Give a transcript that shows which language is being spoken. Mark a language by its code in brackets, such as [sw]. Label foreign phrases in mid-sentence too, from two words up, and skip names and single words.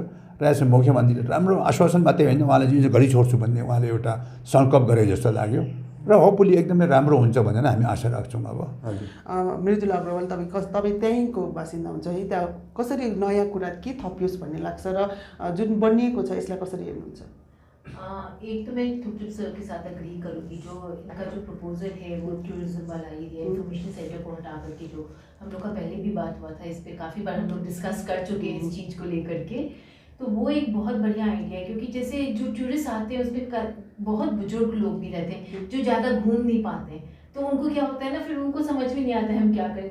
[ne] र यसमा मुख्यमन्त्रीले राम्रो आश्वासन मात्रै होइन, उहाँले जुन घरि छोड्छु भन्ने उहाँले एउटा सङ्कल्प गरे जस्तो लाग्यो। र होपफुली एकदमै राम्रो हुन्छ भनेर हामी आशा राख्छौँ। अब मृदुला अग्रवाल तपाईँ त्यहीँको बासिन्दा हुन्छ है, त्यहाँ कसरी नयाँ कुरा के थपियोस् भन्ने लाग्छ र जुन बनिएको छ यसलाई कसरी हेर्नुहुन्छ? [hi] एक तो मैं थुपचुप सर के साथ अग्री करूँगी, जो इनका जो प्रपोजल है वो टूरिज्म वाला [en] area information center [hi] को हटा करके, जो हम लोग का पहले भी बात हुआ था, इस पे काफ़ी बार हम लोग डिस्कस कर चुके हैं इस चीज़ को लेकर के। तो वो एक बहुत बढ़िया आइडिया है, क्योंकि जैसे जो टूरिस्ट आते हैं उसमें बहुत बुजुर्ग लोग भी रहते हैं जो ज़्यादा घूम नहीं पाते हैं, तो उनको क्या होता है ना, फिर उनको समझ में नहीं आता है हम क्या करें।